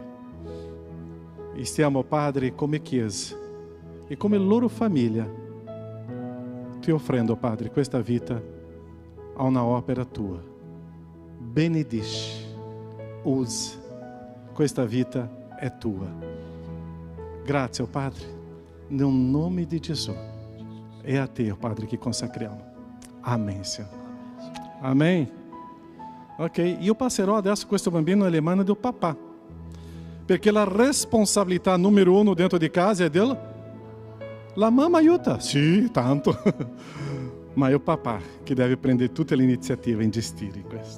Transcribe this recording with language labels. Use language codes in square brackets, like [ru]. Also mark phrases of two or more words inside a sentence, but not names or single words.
[it] E stiamo, Padre, come Chiesa e come loro famiglia, ti offrendo, Padre, questa vita a una opera tua. Benedici, usa, questa vita è tua. Grazie, oh Padre, nel nome di Gesù. È a te, oh Padre, che consacriamo. [pt] Amém, Senhor. Amém. [it] Ok, io passerò adesso questo bambino nelle mani del papà, perché la responsabilità numero 1 dentro di casa è la mamma aiuta, sì, tanto, ma è il papà che deve prendere tutte le iniziative in gestire questo.